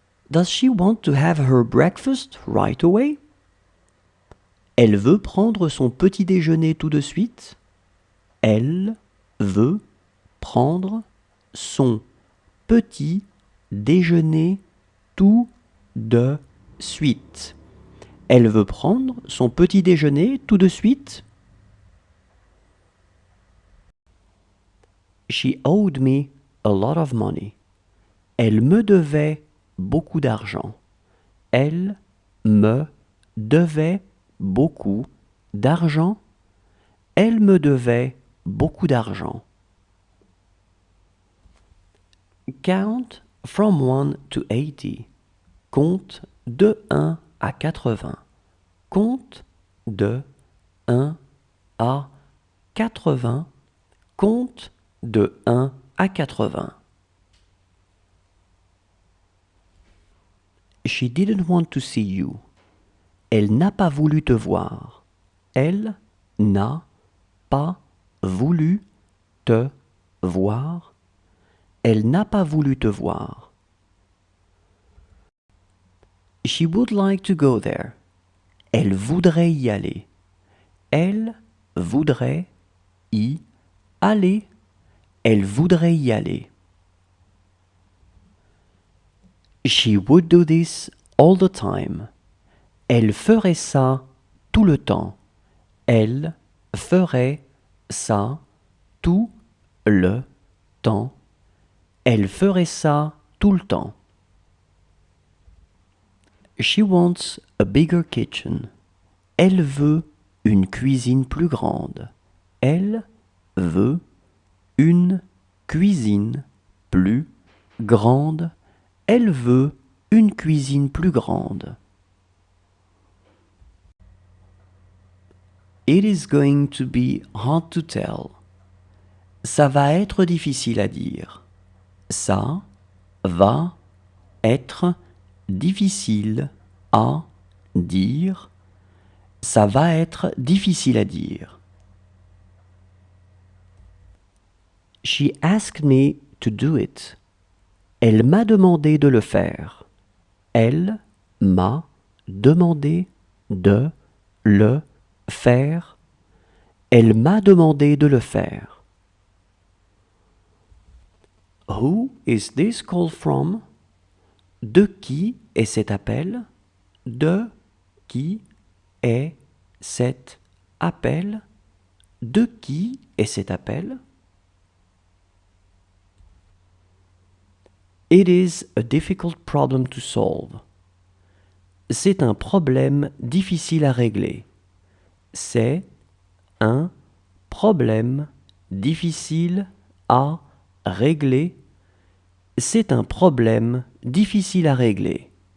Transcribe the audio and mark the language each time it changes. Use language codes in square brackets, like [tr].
[en] Does she want to have her breakfast right away? [fr] Elle veut prendre son petit déjeuner tout de suite. Elle veut prendre son petit déjeuner tout de suite. Elle veut prendre son petit déjeuner tout de suite. [en] She owed me a lot of money. [fr] Elle me devait beaucoup d'argent. Elle me devait beaucoup d'argent. Elle me devait beaucoup d'argent. [en] Count from 1 to 80. [fr] Compte de 1 à 80. Compte de 1 à 80. Compte de 1 à 80. [en] She didn't want to see you. [fr] Elle n'a pas voulu te voir. Elle n'a pas voulu te voir. Elle n'a pas voulu te voir. [en] She would like to go there. [fr] Elle voudrait y aller. Elle voudrait y aller. Elle voudrait y aller. [en] She would do this all the time. [fr] Elle ferait ça tout le temps. Elle ferait ça tout le temps. Elle ferait ça tout le temps. [en] She wants a bigger kitchen. [fr] Elle veut une cuisine plus grande. Elle veut une cuisine plus grande. Elle veut une cuisine plus grande. [en] It is going to be hard to tell. [fr] Ça va être difficile à dire. Ça va être difficile à dire. Ça va être difficile à dire. [en] She asked me to do it. [fr] Elle m'a demandé de le faire. Elle m'a demandé de le faire. Elle m'a demandé de le faire. [en] Who is this call from? [fr] De qui est cet appel? De qui est cet appel? De qui est cet appel? [en] It is a difficult problem to solve. [fr] C'est un problème difficile à régler. C'est un problème difficile à régler. C'est un problème difficile à régler.